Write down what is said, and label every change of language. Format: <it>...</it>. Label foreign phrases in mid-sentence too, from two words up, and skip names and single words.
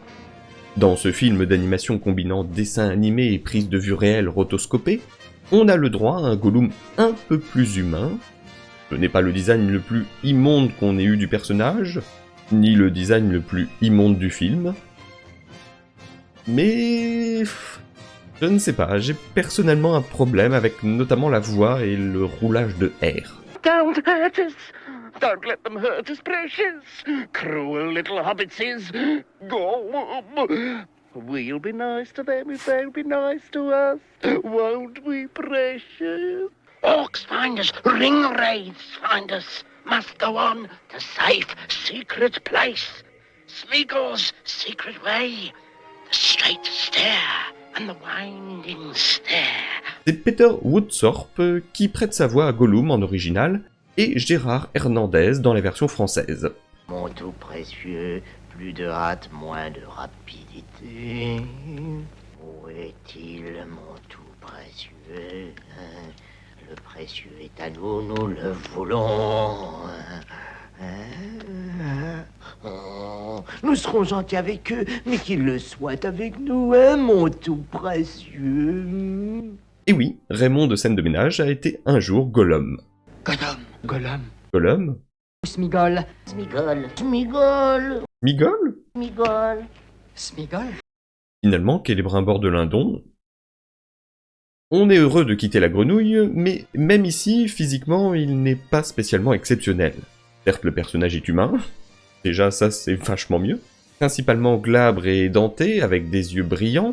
<fr>Dans ce film d'animation combinant dessin animé et prise de vue réelle rotoscopée, on a le droit à un Gollum un peu plus humain. Ce n'est pas le design le plus immonde qu'on ait eu du personnage, ni le design le plus immonde du film. Mais... je ne sais pas, j'ai personnellement un problème avec notamment la voix et le roulage de R.</fr> <en>Don't hurt us! Don't let them hurt us, precious! Cruel little hobbitses! Go! We'll be nice to them if they'll be nice to us, won't we, precious? Orcs find us, ring wraiths find us, must go on to safe, secret place. Smeagol's secret way, the straight stair and the winding stair.</en> <fr>C'est Peter Woodthorpe qui prête sa voix à Gollum en original, et Gérard Hernandez dans la version française. Mon tout précieux, plus de hâte, moins de rapidité. Où est-il, mon tout précieux? Le précieux est à nous, nous le voulons. Nous serons gentils avec eux, mais qu'ils le soient avec nous, hein, mon tout précieux. Et oui, Raymond de Scène de Ménage a été un jour Gollum. Gollum. Gollum? Smigol. Smigol. Smigol. Smigol? Smigol. Smigol. Finalement, Célébrimbord de Lindon. On est heureux de quitter la grenouille, mais même ici, physiquement, il n'est pas spécialement exceptionnel. Certes, le personnage est humain, déjà ça c'est vachement mieux, principalement glabre et édenté, avec des yeux brillants.</fr>